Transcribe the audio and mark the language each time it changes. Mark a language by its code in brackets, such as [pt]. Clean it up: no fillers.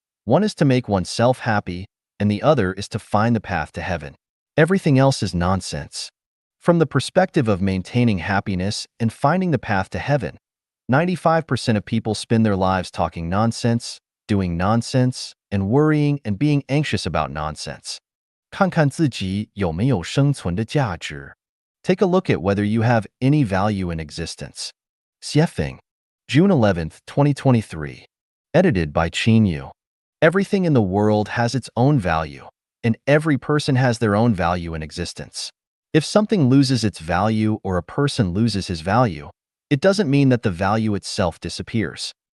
[en] One is to make oneself happy, and the other is to find the path to heaven. Everything else is nonsense. From the perspective of maintaining happiness and finding the path to heaven, 95% of people spend their lives talking nonsense, doing nonsense, and worrying and being anxious about nonsense. [zh] 看看自己有没有生存的价值. [en] Take a look at whether you have any value in existence. Xiefeng, June 11th, 2023. Edited by Yu. Everything in the world has its own value, and every person has their own value in existence. If something loses its value or a person loses his value, it doesn't mean that the value itself disappears.